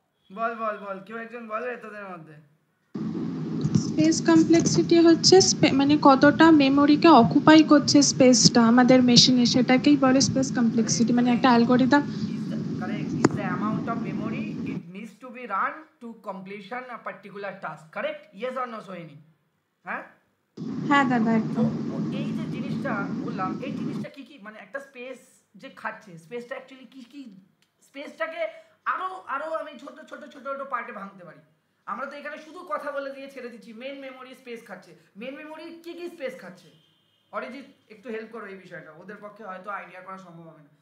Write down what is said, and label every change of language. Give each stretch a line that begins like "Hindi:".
Bangla: বল বল বল, কেউ একজন বলে তোদের মধ্যে। স্পেস কমপ্লেক্সিটি হচ্ছে মানে কতটা মেমোরিকে অকুপাই করছে স্পেসটা আমাদের মেশিনে, সেটাকেই বলে স্পেস কমপ্লেক্সিটি। মানে একটা algorithm
English: is the amount of memory it needs to be run to completion a particular task, correct? Yes or no Sohini? হ্যাঁ
Bangla: হ্যাঁ দাদা তো একদম। এই যে জিনিসটা বললাম, এই জিনিসটা কি কি মানে একটা স্পেস যে খাচ্ছে, স্পেসটা অ্যাকচুয়ালি কি কি, স্পেসটাকে আরো আরো আমি ছোট ছোট ছোট ছোট পার্টে ভাঙতে পারি। আমরা তো এখানে শুধু কথা বলে দিয়ে ছেড়ে দিচ্ছি মেন মেমোরি স্পেস খাচ্ছে। মেন মেমোরি কি কি স্পেস খাচ্ছে? অরিজিৎ একটু হেল্প করো এই বিষয়টা, ওদের পক্ষে হয়তো আইডিয়া করা সম্ভব হবে না।